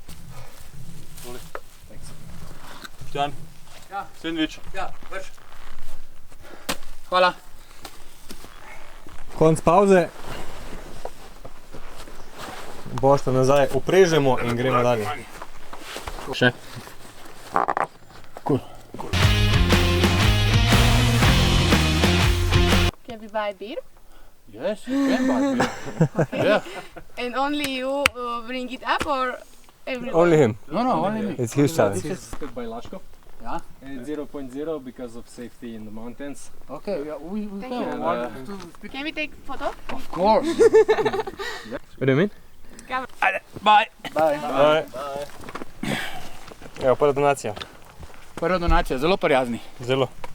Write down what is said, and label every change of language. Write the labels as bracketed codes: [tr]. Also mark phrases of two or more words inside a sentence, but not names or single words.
[sl] Štjan, Ja. sendvič. Ja, vrš. Hvala. Konc pauze. Bošta nazaj oprežemo in gremo dalje. Še. Cool. [en] Can we buy beer? Yes, you can buy beer. Yeah. And only you bring it up or everyone? Only him. No, only me. It's his challenge. This is cooked by Lashko. Yeah. And it's 0.0 because of safety in the mountains. Okay, yeah, we Thank can. you. Want to speak? Can we take photo? Of course. What do you mean? Bye. Bye. Bye. [sl] Evo, prva donacija. Prva donacija, zelo prijazni. Zelo.